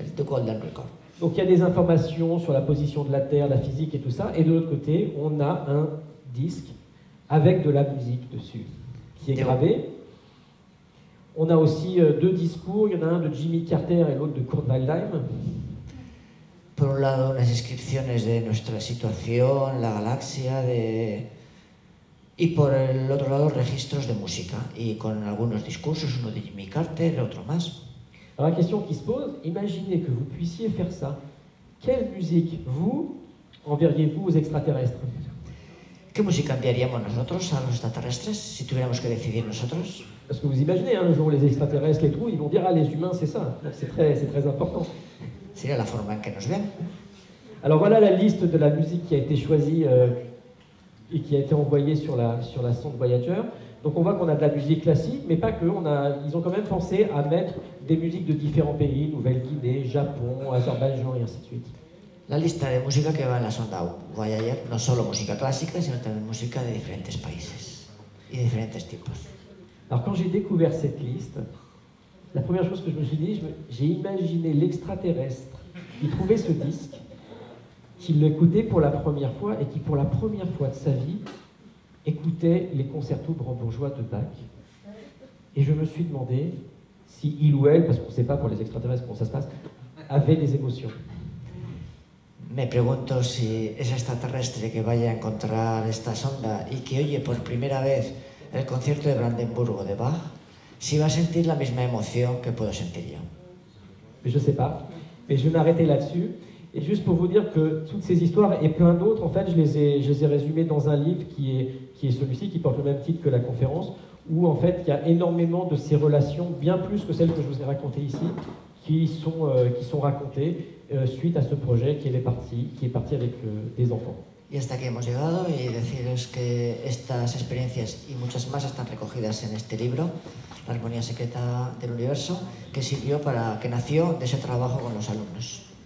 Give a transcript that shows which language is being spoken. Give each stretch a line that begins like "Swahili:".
French: Le Golden Record. Donc il y a des informations sur la position de la Terre, la physique et tout ça, et de l'autre côté, on a un disque avec de la musique dessus, qui est gravé. On a aussi deux discours, il y en a un de Jimmy Carter et l'autre de Kurt Waldheim.
Spanish: Por un lado, unas descripciones de nuestra situación, la galaxia, y por el otro lado, registros de música, y con algunos discursos, uno de Jimmy Carter, otro más.
French: Alors la question qui se pose, imaginez que vous puissiez faire ça. Quelle musique, vous, enverriez-vous aux extraterrestres?
Spanish: ¿Qué música enviaríamos nosotros a los extraterrestres si tuviéramos que decidir nosotros?
French: Parce que vous imaginez, hein, le jour où les extraterrestres les trouvent, ils vont dire « Ah, les humains, c'est ça ». C'est très important.
Spanish: Sería la forma en que nos ven.
French: Alors voilà la liste de la musique qui a été choisie et qui a été envoyée sur la sonde Voyager. Donc on voit qu'on a de la musique classique, mais pas que. Ils ont quand même pensé à mettre des musiques de différents pays, Nouvelle-Guinée, Japon, Azerbaïdjan et ainsi de suite.
Spanish: La lista de música que va en la sonda Voyager, no solo música clásica, sino también música de diferentes países y de diferentes tipos.
French: Alors quand j'ai découvert cette liste, la première chose que je me suis dit, j'ai imaginé l'extraterrestre qui trouvait ce disque, qui l'écoutait pour la première fois et qui pour la première fois de sa vie écoutait les concertos brandebourgeois de Bach. Et je me suis demandé si il ou elle, parce qu'on ne sait pas pour les extraterrestres comment ça se passe, avait des émotions.
Spanish: Me pregunto si ese extraterrestre que vaya a encontrar esta sonda y que oye por primera vez el concierto de Brandenburgo de Bach, si va a sentir la misma emoción que puedo sentir yo.
French: Je ne sais pas, mais je vais m'arrêter là-dessus. Et juste pour vous dire que toutes ces histoires et plein d'autres, en fait, je les ai résumées dans un livre qui est celui-ci, qui porte le même titre que la conférence, où en fait il y a énormément de ces relations, bien plus que celles que je vous ai racontées ici, qui sont racontées suite à ce projet qui est parti avec des enfants.
Spanish: Y hasta aquí hemos llegado y deciros que estas experiencias y muchas más están recogidas en este libro, La armonía secreta del universo, que nació de ese trabajo con los alumnos.